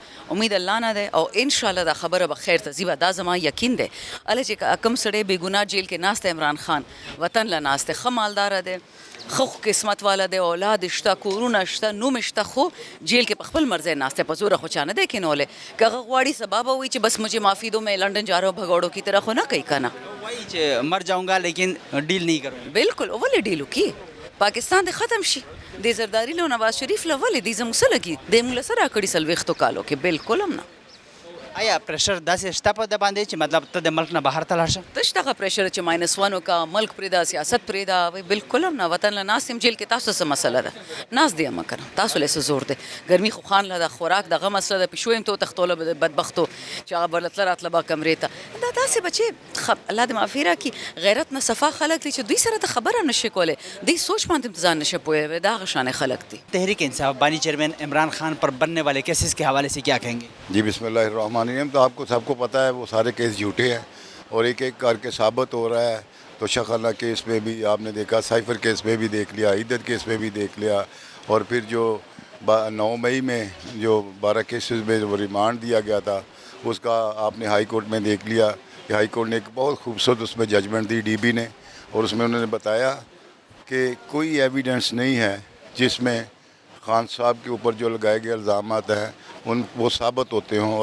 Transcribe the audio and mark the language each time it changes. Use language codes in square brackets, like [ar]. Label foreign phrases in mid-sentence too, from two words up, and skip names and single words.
[ps] امید الله نه دی، او انشاءالله دا خبره به خیر ته ځي به. دا زما یقین دی. هله چې کوم سړی بې ګناه جیل کې ناست دی، عمران خان وطن له ناست دی، ښه مالداره دی، ښه قسمت والا دی، اولاد شته، کورونه شته، نوم شته، خو جیل کې په خپل مرضی ناست دی، په زوره خو چا نه دی کینولی. که هغه غواړي سبا به وایي چې [ur] بس مجھے معافی دو، میں لنڈن جا رہا ہوں، بھگوڑوں کی طرح [ps] خو نه کوي که نه. وایي چې [ur] مر جاؤں گا لیکن ډیل نہیں کروں گا. [ps] بالکل ولې ډیل وکړي؟ پاکستان دې ختم شي. د زرداري له نواز شریف له ولې دې زموږ څه لګي؟ دی موږ له څه راکړي 40 کالو کې؟ بالکل هم نه. آیا پریشر داسې شته په ده باندې چې مطلب ته د ملک نه بهر ته لاړ شه؟ تش دغه پریشر چې -1 وکړه، ملک پرېږده، سیاست پرېږده، وایي بالکل هم نه. وطن له ناست یم، جیل کې تاسو څه مسله ده؟ ناست دی یم که نه، تاسو له څه زور دی؟ ګرمي خو خان له ده، خوراک دغه مسله ده، پیشو یم ته وتښتوله بدبختو چې هغه به له تله راتله به کمرې ته. دا داسې بچې الله دې معافي راکړي، غیرت نه صفا خلک دي چې دوی سره ته خبره نه شي کولی، دوی سوچ باندې ځان نه شي پوهوی، دا هغه شانې خلک دي. [ur] تحریک انصاف بانی چیئرمین عمران خان پر بننے والے کیسز کے حوالے سے کیا کہیں گے؟ جی [ar] بسم اللہ الرحمن الرحیم. [ur] تو آپ کو سب کو پتہ ہے وہ سارے کیس جھوٹے ہیں، اور ایک ایک کر کے ثابت ہو رہا ہے. تو شخانہ کیس میں بھی آپ نے دیکھا, سائفر کیس میں بھی دیکھ لیا, عیدت کیس میں بھی دیکھ لیا, اور پھر جو 9 مئی میں جو 12 کیسز میں وہ ریمانڈ دیا گیا تھا اس کا آپ نے [en] High Court [ur] میں دیکھ لیا کہ [en] High Court [ur] نے ایک بہت خوبصورت اس میں ججمنٹ دی ڈی بی نے, اور اس میں انہوں نے بتایا کہ کوئی ایویڈنس نہیں ہے جس میں خان صاحب کے اوپر جو لگائے گئے الزامات ہیں وہ ثابت ہوتے ہوں.